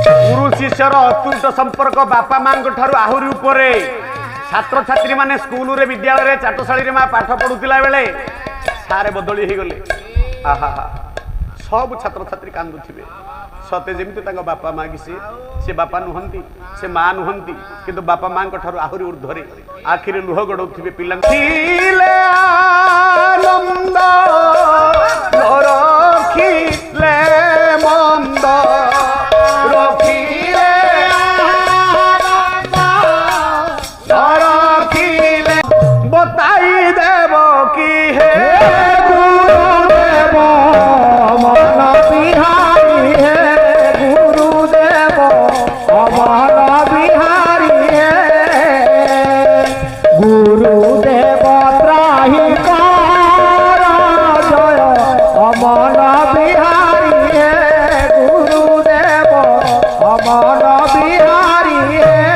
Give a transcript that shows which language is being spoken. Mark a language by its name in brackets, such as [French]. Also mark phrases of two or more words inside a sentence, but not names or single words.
[Odia] ଗୁରୁ ଶିଷ୍ୟର ଅତୁଟ ସମ୍ପର୍କ ବାପା ମା' ଠାରୁ ଆହୁରି ଉପରେ ଛାତ୍ର ଛାତ୍ରୀ ମାନେ ସ୍କୁଲ ରେ ବିଦ୍ୟାଳୟ ଚାଟଶାଳୀ ମା' ପାଠ ପଢୁଲା ବେଳେ ସାରେ ବଦଳି ହୋ ଗଲେ। ଆହା ସବ ଛାତ୍ର ଛାତ୍ରୀ କାନ୍ଦୁଥିବେ ସତେ ଯେମିତି ତାଙ୍କ ବାପା ମା' କି ସେ ବାପା ନୁହନ୍ତି ସେ ମା' ନୁହନ୍ତି କିନ୍ତୁ ବାପା ମା' ଠାରୁ ଆହୁରି ଊର୍ଦ୍ଧ୍ୱରେ ଆଖିରେ ଲୁହ ଗଡୁଥିବେ ପିଲା ଆନନ୍ଦ ରଖିଲେ ମନ୍ଦ ରଖିଲେ ରଖିଲେ ବତାଇ ଦେବ କି ହେ ଗୁରୁଦେବ ମନ ବିହାରୀ ହେ ଗୁରୁଦେବ ମନ ବିହାରୀ ହେ ଗୁରୁଦେବ ତ୍ରାହି କର ଜୟ ମନ ବିହାରୀ ହେ ଗୁରୁଦେବ ମନ ବିହାରୀ ହେ